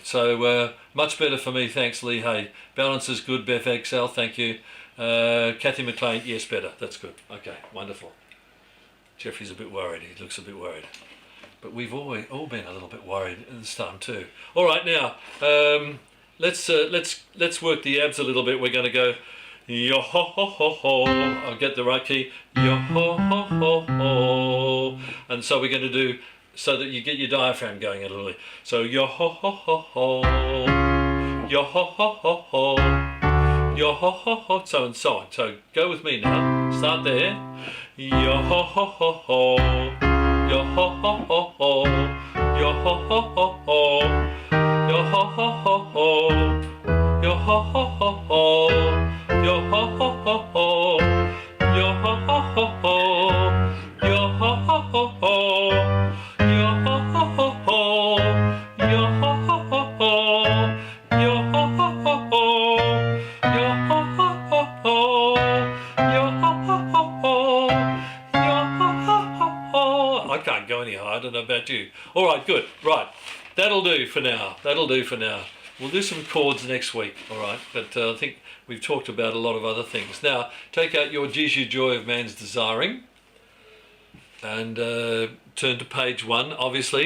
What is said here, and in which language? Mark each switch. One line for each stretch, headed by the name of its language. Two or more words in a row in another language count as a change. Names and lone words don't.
English: So much better for me, thanks, Lee Hay. Balance is good, Beth XL, thank you. Kathy McLean, yes, better. That's good. Okay, wonderful. Jeffrey's a bit worried. He looks a bit worried. But we've all been a little bit worried at this time too. All right, now let's work the abs a little bit. We're going to go yo ho ho ho ho. I'll get the right key. Yo ho ho ho ho. And so we're going to do so that you get your diaphragm going a little bit. So yo ho ho ho ho. Yo ho ho ho ho. Yo ho ho ho. So and so on. So go with me now. Start there. Yo ho ho ho ho. Yo ho ho ho ho. Yo ho ho ho ho. Yo ho ho ho ho. Yo ho ho ho ho. Yo ho ho ho ho. Yo ho ho ho ho. Yo ho ho ho ho. Yo ho ho ho ho. Yo ho ho ho ho. Yo ho ho ho ho. Yo ho ho ho ho. Yo ho ho ho ho. Yo ho ho ho ho. I can't go any higher. I don't know about you. All right, good. Right, that'll do for now. That'll do for now. We'll do some chords next week, all right? But I think we've talked about a lot of other things. Now, take out your Jesu Joy of Man's Desiring and turn to page 1, obviously.